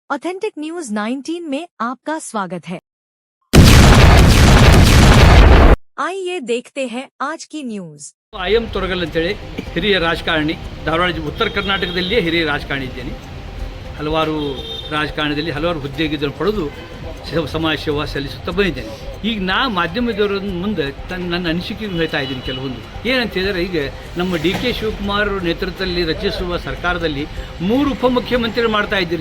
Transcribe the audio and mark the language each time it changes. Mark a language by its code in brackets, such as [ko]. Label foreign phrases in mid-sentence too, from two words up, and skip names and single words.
[hi] ऑथेंटिक न्यूज 19 में आपका स्वागत है। आइए देखते हैं आज की न्यूज। [kn] ಐಎಂ ತೊರಗಲ್ ಅಂತೇಳಿ ಹಿರಿಯ ರಾಜಕಾರಣಿ, ಧಾರವಾಡ ಉತ್ತರ ಕರ್ನಾಟಕದಲ್ಲಿಯೇ ಹಿರಿಯ ರಾಜಕಾರಣಿ ಇದ್ದೇನೆ. ಹಲವಾರು ರಾಜಕಾರಣದಲ್ಲಿ ಹಲವಾರು ಹುದ್ದೆಗಿದ್ದನ್ನು ಪಡೆದು ಸಮಾಜ ಸೇವಾ ಸಲ್ಲಿಸುತ್ತಾ ಬಂದಿದ್ದೇನೆ. ಈಗ ನಾ ಮಾಧ್ಯಮದವರ ಮುಂದೆ ನನ್ನ ಅನಿಸಿಕೆ ಹೇಳ್ತಾ ಇದ್ದೀನಿ ಕೆಲವೊಂದು. ಏನಂತ ಹೇಳಿದರೆ, ಈಗ ನಮ್ಮ DK ಶಿವಕುಮಾರ್ ನೇತೃತ್ವದಲ್ಲಿ ರಚಿಸುವ ಸರ್ಕಾರದಲ್ಲಿ 3 ಉಪಮುಖ್ಯಮಂತ್ರಿಗಳು ಮಾಡ್ತಾ ಇದ್ದೀರಿ.